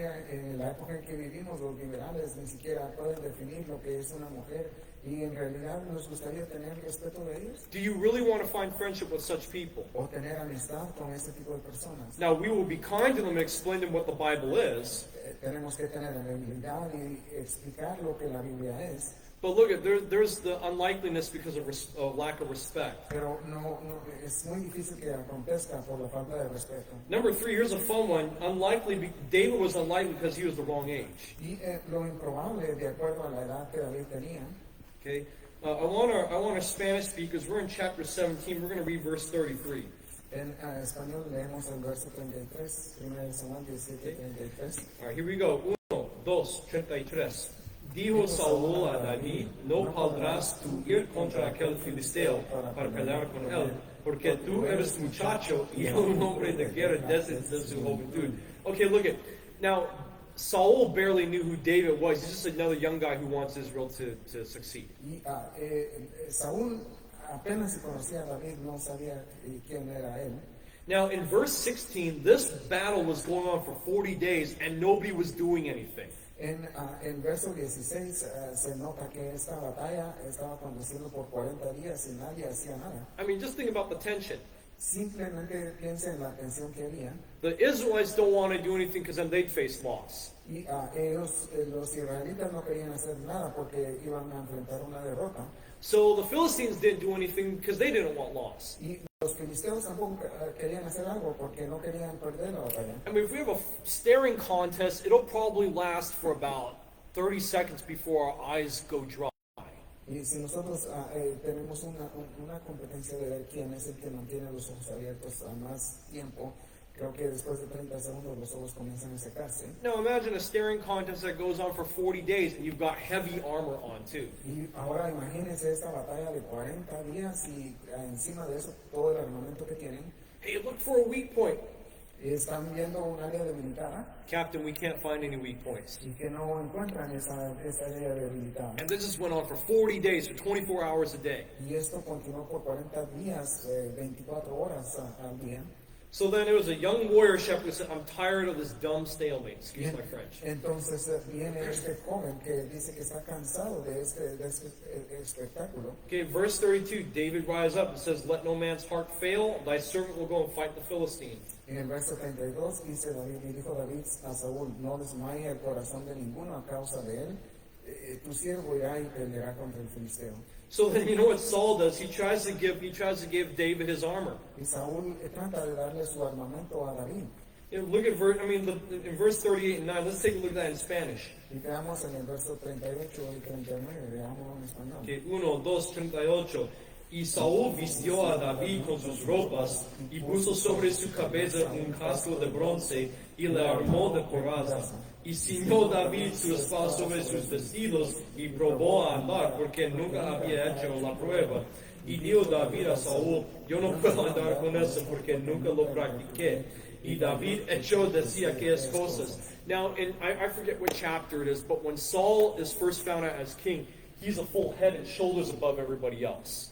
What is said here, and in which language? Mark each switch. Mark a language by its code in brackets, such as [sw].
[es] En la época en que vivimos, los liberales ni siquiera pueden definir lo que es una mujer, y en realidad nos gustaría tener respeto de ellos [en] Do you really want to find friendship with such people? [es] o tener amistad con ese tipo de personas. [en] Now, we will be kind to them and explain to them what the Bible is. [es] Tenemos que tener amabilidad y explicar lo que la Biblia es, [en] But look, there's the unlikeliness because of lack of respect. [es] pero es muy difícil que acontezca por la falta de respeto. [en] Number 3, here's a fun one. David was unlikely because he was the wrong age. [es] Y lo improbable, de acuerdo a la edad que David tenía. [en] Okay, I want our Spanish speakers. We're in chapter 17. We're going to read verse 33. [es] En español leemos el verso 33, 1 Samuel 17:33. [en] All right, here we go. 1, 2, 33. [es] Dijo Saúl a David, no podrás tú ir contra aquel filisteo para pelear con él, porque tú eres muchacho y él un hombre de guerra desde su juventud. [en] Okay, look at, now, Saul barely knew who David was. He's just another young guy who wants Israel to succeed. [es] Y Saúl apenas se conocía a David, no sabía quién era él. [en] Now, in verse 16, this battle was going on for 40 days and nobody was doing anything. [es] En verso 16 se nota que esta batalla estaba conduciendo por 40 días y nadie hacía nada. [en] I mean, just think about the tension. [es] Simplemente piensa en la tensión que había. [en] The Israelites don't want to do anything because then they'd face loss. [es] Y ellos, los israelitas, no querían hacer nada porque iban a enfrentar una derrota. [en] So the Philistines didn't do anything because they didn't want loss. [es] Y los filisteos tampoco querían hacer algo porque no querían perder la batalla. [en] I mean, if we have a staring contest, it'll probably last for about 30 seconds before our eyes go dry. [es] Y si nosotros tenemos una competencia de ver quién es el que mantiene los ojos abiertos a más tiempo, creo que después de 30 segundos los ojos comienzan a secarse. [en] Now imagine a staring contest that goes on for 40 days and you've got heavy armor on too. [es] Y ahora imagínense esta batalla de 40 días y encima de eso todo el armamento que tienen. [en] Hey, look for a weak point. [es] Están viendo un área debilitada [en] Captain, we can't find any weak points. [es] y que no encuentran esa área debilitada. [en] And this just went on for 40 days, for 24 hours a day. [es] Y esto continuó por 40 días, 24 horas al día. [en] So then there was a young warrior shepherd who said, I'm tired of this dumb stalemate. Excuse my French. [es] Entonces viene este joven que dice que está cansado de este espectáculo. [en] Okay, verse 32, David rises up and says, let no man's heart fail, thy servant will go and fight the Philistine. [es] En el verso 32 dice David, y dijo David a Saúl, no desmaye el corazón de ninguno a causa de él, tu siervo irá y peleará contra el filisteo. [en] So then you know what Saul does? He tries to give David his armor. [es] Y Saúl trata de darle su armamento a David. [en] Look at in verse 38 and 9. Let's take a look at that in Spanish. [es] Y veamos en el verso 38 y 39, veámoslo en español. [en] Okay, 1, 2, 38. [es] Y Saúl vistió a David con sus ropas y puso sobre su cabeza un casco de bronce y le armó de coraza. Y ciñó David su espada sobre sus vestidos y probó a andar porque nunca había hecho la prueba. Y dijo David a Saúl, yo no puedo andar con eso porque nunca lo practiqué. Y David echó de sí aquellas cosas. [en] Now, I forget what chapter it is, but when Saul is first found out as king, he's a full head and shoulders above everybody else.